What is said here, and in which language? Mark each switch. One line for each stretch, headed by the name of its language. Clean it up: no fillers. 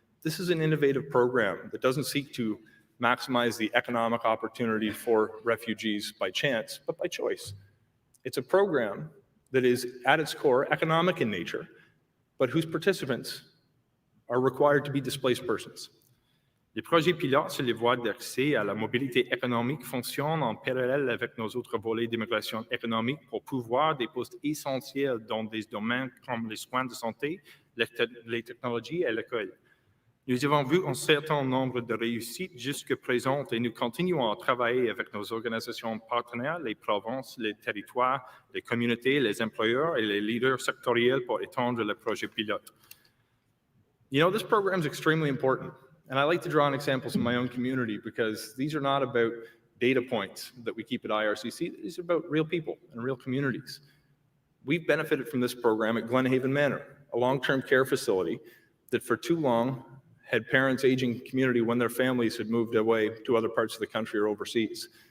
English: This is an innovative program that doesn't seek to maximize the economic opportunity for refugees by chance, but by choice. It's a program that is at its core economic in nature, but whose participants are required to be displaced persons.
French: Les projets pilotes sur les voies d'accès à la mobilité économique fonctionnent en parallèle avec nos autres volets d'immigration économique pour pouvoir des postes essentiels dans des domaines comme les soins de santé, les technologies et l'école. Nous avons vu un certain nombre de réussites jusqu'à présent et nous continuons à travailler avec nos organisations partenaires, les provinces, les territoires, les communautés, les employeurs et les leaders sectoriels pour étendre le projet pilote.
English: You know, this program is extremely important. And I like to draw on examples in my own community because these are not about data points that we keep at IRCC. These are about real people and real communities. We've benefited from this program at Glenhaven Manor, a long-term care facility that for too long had parents aging community when their families had moved away to other parts of the country or overseas.